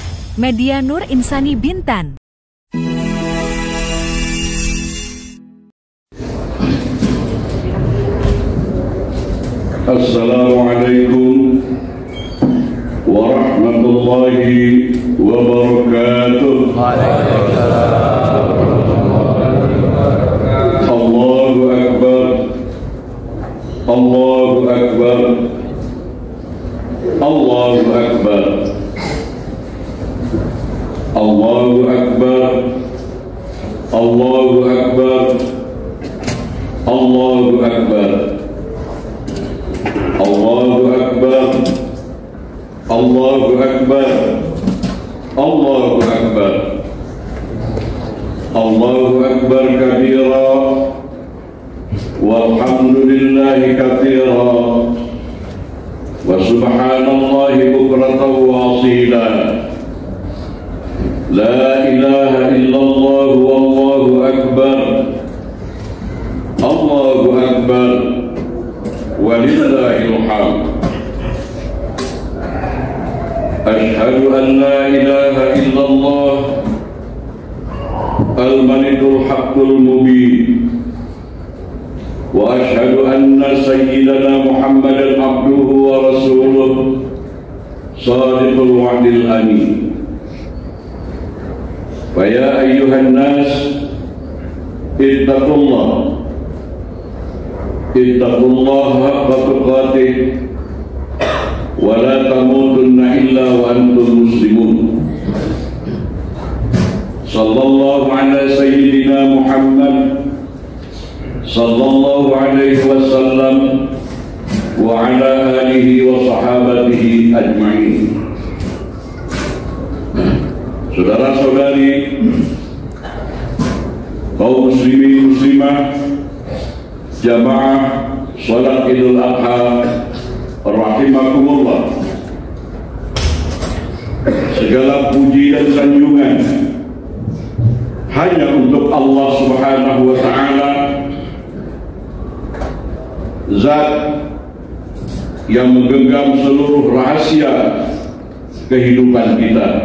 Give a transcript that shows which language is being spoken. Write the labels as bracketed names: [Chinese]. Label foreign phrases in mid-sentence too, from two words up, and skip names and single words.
[Indonesian] Media Nur Insani Bintan. [Arabic] السلام عليكم ورحمة الله وبركاته. الله أكبر، الله أكبر، الله أكبر، الله أكبر، الله أكبر، الله أكبر, الله أكبر، الله أكبر، الله أكبر، الله أكبر كبيرا، والحمد لله كثيرا، وسبحان الله بكرة وأصيلا. لا إله إلا الله والله أكبر، الله أكبر، ولله الحمد. أشهد أن لا إله إلا الله الملك الحق المبين، وأشهد أن سيدنا محمدا عبده ورسوله صادق الوعد الأمين. فيا أيها الناس اتقوا الله حق تقاته ولا تموتن إلا وأنتم مسلمون. صلى الله على سيدنا محمد صلى الله عليه وسلم وعلى آله وصحابته أجمعين. [Indonesian] Saudara-saudari, kaum muslimin muslimah, jamaah salat Idul Adha rahimakumullah. Segala puji dan sanjungan hanya untuk Allah [Arabic] سبحانه وتعالى, [Indonesian] Zat yang menggenggam seluruh rahasia kehidupan kita.